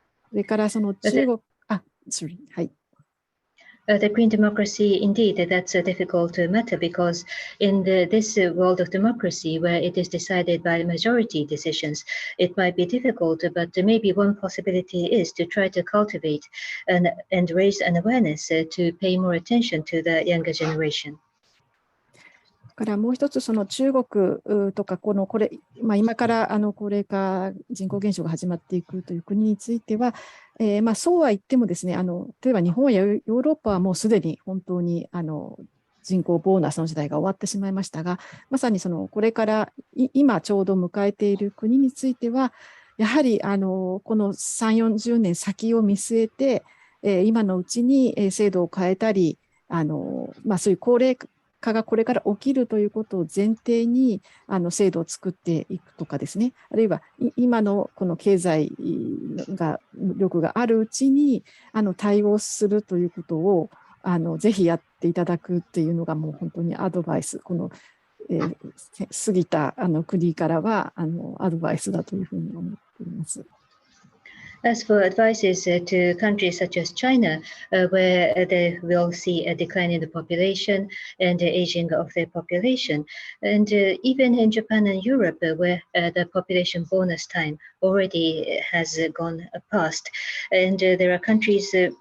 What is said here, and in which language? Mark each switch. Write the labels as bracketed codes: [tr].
[ja] それからその中国、はい。 [en] The green democracy, indeed, that's a difficult matter because in this world of democracy, where it is decided by majority decisions, it might be difficult, but maybe one possibility is to try to cultivate and raise an awareness to pay more attention to the younger generation. [ja] からもう一つ、その中国とか今から高齢化、人口減少が始まっていくという国については、そうは言ってもですね、例えば日本やヨーロッパはもうすでに本当に人口ボーナスの時代が終わってしまいましたが、まさにこれから今ちょうど迎えている国については、やはりこの3、40年先を見据えて、今のうちに制度を変えたり、そういう高齢化がこれから起きるということを前提に制度を作っていくとかですね、あるいは今のこの経済力があるうちに対応するということをぜひやっていただくっていうのがもう本当にアドバイス、この過ぎた国からはアドバイスだというふうに思っています。 [en] As for advices to countries such as China, where they will see a decline in the population and the aging of their population, and even in Japan and Europe, where the population bonus time already has gone past, and there are countries